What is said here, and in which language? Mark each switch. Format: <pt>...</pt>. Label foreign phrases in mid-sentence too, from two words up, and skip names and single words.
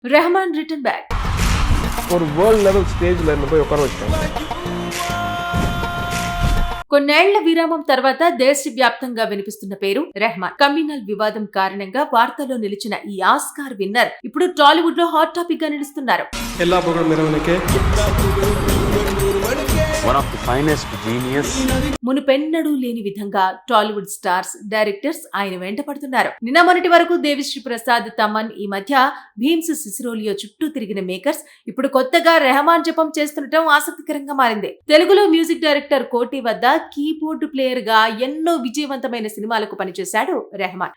<en>Rehman return back.</en> <ta>ஒரு</ta> <en>world level stage</en> <ta>என்ன போய் உட்கார வச்சாங்க.</ta> <te>కొన్నేళ్ల విరామం తర్వాత దేశవ్యాప్తంగా వినిపిస్తున్న పేరు రెహమాన్. కమ్యూనల్ వివాదం కారణంగా వార్తల్లో నిలిచిన ఈ</te> <en>Oscar winner</en> <te>ఇప్పుడు టాలీవుడ్ లో</te> <en>hot topic</en> <te>గా నిలుస్తున్నారు.</te> <ta>எல்லா புகழும் இறைவனுக்கே.</ta> <en>One of the finest genius.</en> <te>మునుపెన్నడూ లేని విధంగా</te> <en>Tollywood stars, directors</en> <te>ఆయన వెంట పడుతున్నారు. నిన్న మొన్నటి వరకు దేవిశ్రీ ప్రసాద్, తమన్, ఈ మధ్య భీమ్స్ సిసిరోలియో చుట్టూ తిరిగిన మేకర్స్ ఇప్పుడు కొత్తగా రెహమాన్ జపం చేస్తుండటం ఆసక్తికరంగా మారింది. తెలుగులో</te> <en>music director</en> <te>కోటి వద్ద</te> <en>keyboard player</en> <te>గా ఎన్నో విజయవంతమైన సినిమాలకు పనిచేశాడు రెహమాన్.</te>